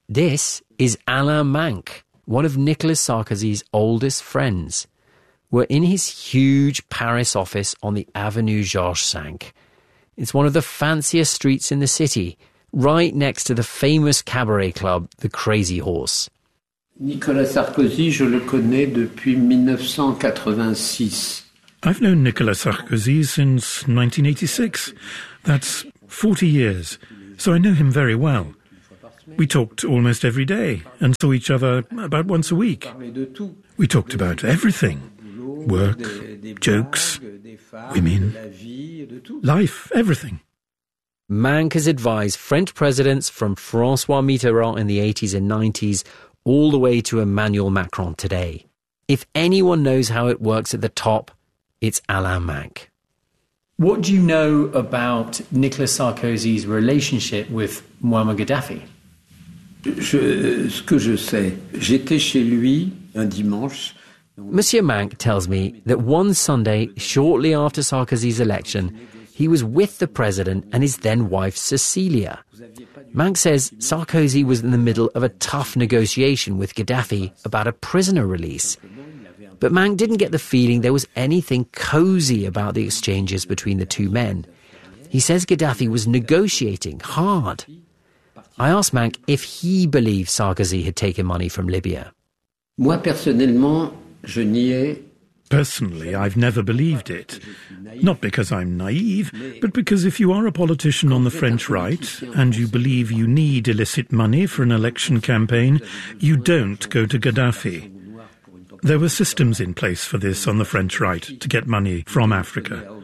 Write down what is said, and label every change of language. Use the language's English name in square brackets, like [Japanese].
[English] This is Alain Manc, one of Nicolas Sarkozy's oldest friends. We're in his huge Paris office on the Avenue Georges V. It's one of the fanciest streets in the city, right next to the famous cabaret club, the Crazy Horse. [French] Nicolas Sarkozy, je le connais depuis 1986. [English] I've known Nicolas Sarkozy since 1986. That's 40 years, so I know him very well. We talked almost every day and saw each other about once a week. We talked about everything. Work, jokes, women, life, everything. Mank has advised French presidents from François Mitterrand in the 80s and 90s all the way to Emmanuel Macron today. If anyone knows how it works at the top, it's Alain Mank. What do you know about Nicolas Sarkozy's relationship with Muammar Gaddafi? [French] Ce que je sais, j'étais chez lui un dimanche. [English] Monsieur Mank tells me that one Sunday, shortly after Sarkozy's election, he was with the president and his then-wife, Cecilia. Mank says Sarkozy was in the middle of a tough negotiation with Gaddafi about a prisoner release. But Mank didn't get the feeling there was anything cosy about the exchanges between the two men. He says Gaddafi was negotiating hard. I asked Mank if he believed Sarkozy had taken money from Libya. [French] Moi, personnellement, je n'y ai... [English] Personally, I've never believed it. Not because I'm naive, but because if you are a politician on the French right and you believe you need illicit money for an election campaign, you don't go to Gaddafi. There were systems in place for this on the French right to get money from Africa.